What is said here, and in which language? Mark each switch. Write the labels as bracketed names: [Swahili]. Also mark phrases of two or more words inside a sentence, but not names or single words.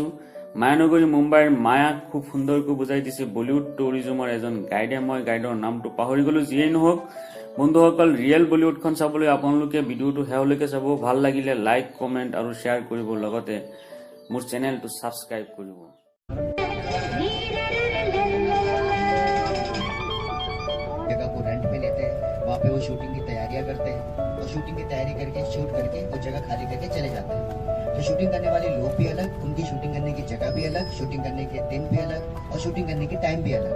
[Assamese] মায়ানগৰী মুম্বাইৰ মায়াক খুব সুন্দৰকৈ বুজাই দিছে বলিউড টুৰিজমৰ এজন গাইডে। মই গাইডৰ নামটো পাহৰি গলো। যিয়েই নহওক বন্ধুসকল, ৰিয়েল বলিউডখন চাবলৈ আপোনালোকে ভিডিঅ'টো শেষলৈকে চাব। ভাল লাগিলে লাইক, কমেণ্ট আৰু শ্বেয়াৰ কৰিব, লগতে মোৰ চেনেলটো ছাবস্ক্ৰাইব কৰিব। [Hindi] जगह को रेंट पे लेते हैं, वहाँ पे वो शूटिंग की तैयारियां करते हैं और शूटिंग की तैयारी करके शूट करके वो जगह खाली करके चले जाते हैं। तो शूटिंग करने वाले लोग भी अलग, उनकी शूटिंग करने की जगह भी अलग, शूटिंग करने के दिन भी अलग और शूटिंग करने की टाइम भी अलग।